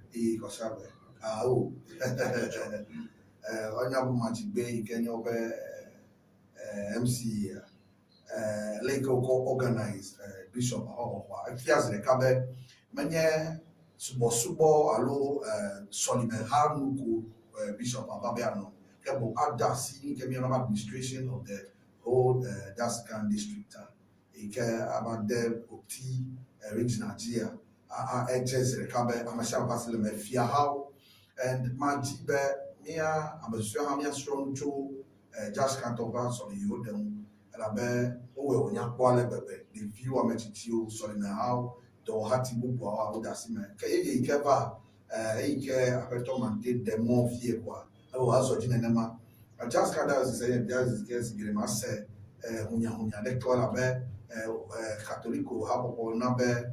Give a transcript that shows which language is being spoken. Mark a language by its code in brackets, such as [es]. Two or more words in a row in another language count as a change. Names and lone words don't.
[ee] kɔsagbe o honorable Machigbe yi ke nye woƒe MC le yi ke wokɔ [en] organize bishop [ee] xɔxɔa efia zi ɖeka be menye subɔsubɔ alo sɔlimeha nuko bishop ava be anɔ ke bo ada asi ke míayɔna [en] administration of the whole Darskan district [ee] yi ke ava de oti regional dzia edze zi ɖeka be ame sia ame va se le me fiahawo and madzi be mía ame susua hã míasrɔ̃ nu tso Darskan tɔ ƒe sɔli yiwo ɖe ŋu elabe wowɔe wònyakpɔ ale gbegbe ɖeviwo ame tsitsiwo sɔlimehawo dɔwɔhati bubuawo woda asi me ke yeye yi ke va eyi ke aƒetɔ mante de mɔ fie koa wòazɔ dzi nenema Darskan diocese enye diocese ke si geɖe ma se hunyahunya ɖe tɔ elabe katoliko habɔbɔ na be